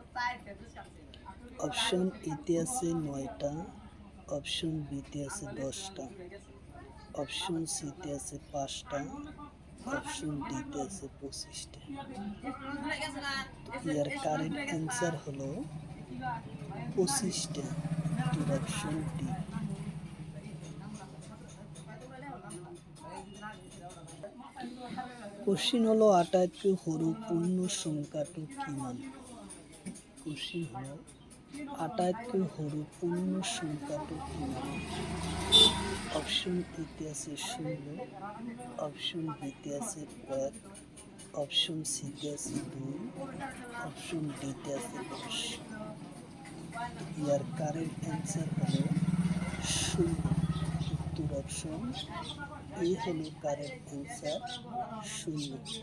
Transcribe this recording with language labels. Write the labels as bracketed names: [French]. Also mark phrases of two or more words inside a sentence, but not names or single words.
[Bangla] অপশন এতে আছে 9টা, অপশন বিতে আছে 10টা, অপশন সিতে আছে 5টা, অপশন ডিতে আছে 25টা। ইয়ার [English] correct answer [Bangla] হলো 25টা, অপশন ডি। [Assamese] কোশ্চিন হলো 28 সৰু পূর্ণ সংখ্যাটো কিমান? কোশ্চিন হলো 28 সৰু পূর্ণ সংখ্যাটো কিমান? [Bangla] অপশন এতে আছে 16, অপশন বিতে আছে 1, অপশন সিতে আছে 2, অপশন ডিতে আছে 10। ইয়ার [English] correct answer [Bangla] হলো 16, উত্তর অপশন এ হলো [English] correct answer [Bangla] 16।